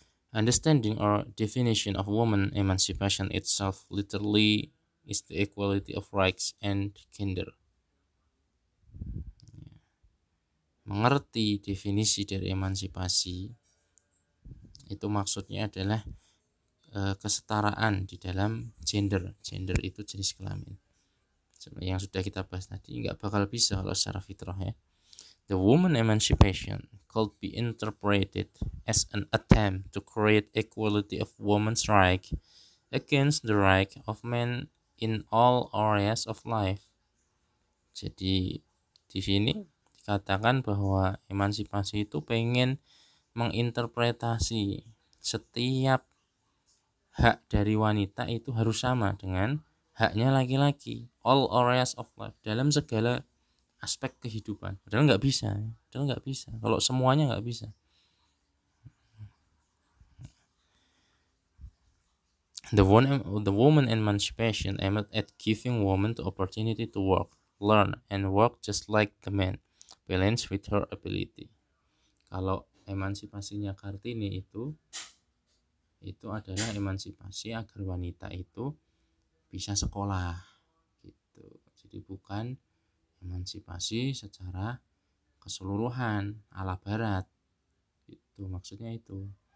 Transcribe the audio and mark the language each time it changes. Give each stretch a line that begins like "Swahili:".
English: Understanding or definition of woman emancipation itself literally is the equality of rights and gender.
Indonesian: Mengerti definisi dari emansipasi itu maksudnya adalah kesetaraan di dalam gender. Gender itu jenis kelamin. Yang sudah kita bahas tadi, nggak bakal bisa kalau secara fitrah ya.
English: The woman emancipation could be interpreted as an attempt to create equality of women's right against the right of men in all areas of life.
Indonesian: Jadi di sini dikatakan bahwa emansipasi itu pengen menginterpretasi setiap hak dari wanita itu harus sama dengan haknya laki-laki,
English: all areas of life,
Indonesian: dalam segala aspek kehidupan. Padahal nggak bisa, kalau semuanya nggak bisa.
English: The woman emancipation aimed at giving women the opportunity to work, learn, and work just like the man, balance with her ability.
Indonesian: Kalau emansipasinya Kartini itu adalah emansipasi agar wanita itu bisa sekolah gitu. Jadi bukan emansipasi secara keseluruhan ala barat itu, maksudnya itu.